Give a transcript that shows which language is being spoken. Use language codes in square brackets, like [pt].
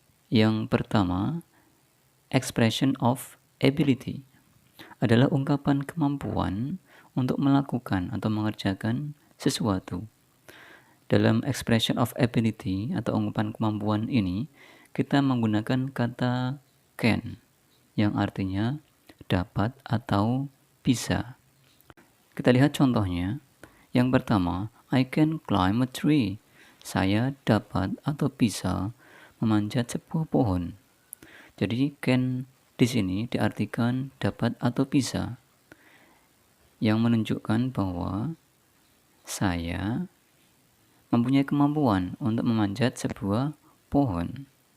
[id] Yang pertama, expression of ability adalah ungkapan kemampuan untuk melakukan atau mengerjakan sesuatu. Dalam expression of ability atau ungkapan kemampuan ini, kita menggunakan kata can yang artinya dapat atau bisa. Kita lihat contohnya. Yang pertama, [en] I can climb a tree. [id] Saya dapat atau bisa memanjat sebuah pohon. Jadi can di sini diartikan dapat atau bisa, yang menunjukkan bahwa saya mempunyai kemampuan untuk memanjat sebuah pohon.